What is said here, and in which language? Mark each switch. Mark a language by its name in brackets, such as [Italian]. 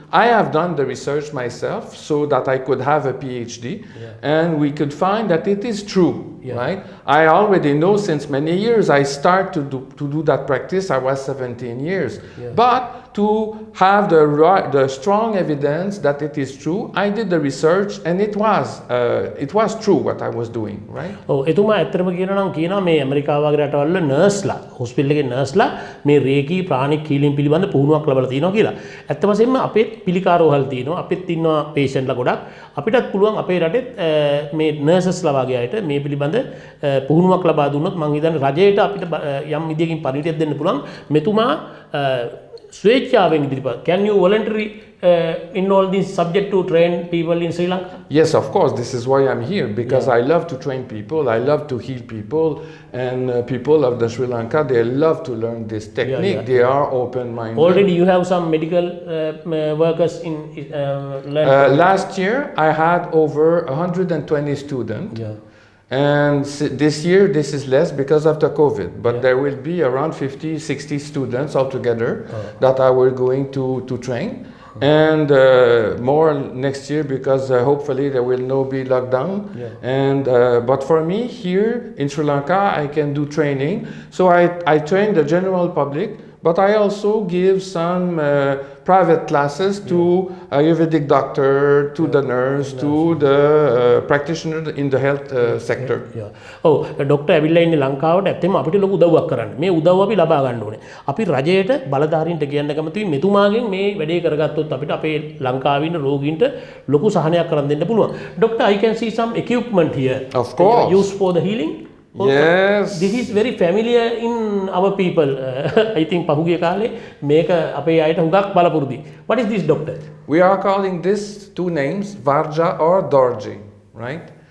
[English] I have done the research myself so that I could have a PhD, and we could find that it is true, right? I already know since many years. I start to do that practice. I was 17 years. But to have the strong evidence that it is true, I did the research, and it was true what I was doing, right? [Sinhala] Oh, එතුමා ඇත්තටම කියනවා නම් කියනවා මේ ඇමරිකාව වගේ රටවල නර්ස්ලා hospital එකේ නර්ස්ලා මේ රේකී ප්‍රාණික් හීලින් පිළිබඳ පුහුණුවක් ලැබලා තියෙනවා කියලා. ඇත්ත වශයෙන්ම අපේ පිළිකාරෝහල් තියෙනවා. අපිත් ඉන්නවා පේෂන්ට්ලා ගොඩක්. අපිටත් පුළුවන් අපේ රටෙත් මේ නර්සස්ලා වගේ අයට මේ පිළිබඳ පුහුණුවක් ලබා දුන්නොත් මම හිතන්නේ රජයට අපිට යම් විදියකින් පරිණිතියක් දෙන්න පුළුවන්. මෙතුමා ස්වේච්ඡාවෙන් ඉදිරිපත්. [English] Can you voluntarily enroll this subject to train people in Sri Lanka? Yes, of course. This is why I'm here, because I love to train people. I love to heal people, and people of the Sri Lanka, they love to learn this technique. They are open-minded. Already you have some medical workers in last year I had over 120 students. And this year, this is less because of the COVID, but there will be around 50, 60 students altogether that I will going to train, and more next year because hopefully there will no be lockdown. And but for me here in Sri Lanka, I can do training. So I train the general public, but I also give some private classes to Ayurvedic doctor, to the nurse, to the practitioner in the health sector. [Sinhala] ඔව් doctor ඇවිල්ලා ඉන්නේ ලංකාවට. ඇත්තටම අපිට ලොකු උදව්වක් කරන්න. මේ උදව්ව අපි ලබා ගන්න ඕනේ. අපි රජයට බලධාරීන්ට කියන්න කැමතියි මෙතුමාගෙන් මේ වැඩේ කරගත්තොත් අපිට අපේ ලංකාවේ ඉන්න රෝගීන්ට ලොකු සහනයක් කරන් දෙන්න පුළුවන්. [English] Doctor, I can see some equipment here. Of course. Used for the healing. Yes. This is very familiar in our people. I think [Sinhala] පහුගිය කාලේ මේක අපේ අයට හුඟක් බලපුරුදි. [English] What is this, doctor? We are calling this two names, Vajra or Dorji, right?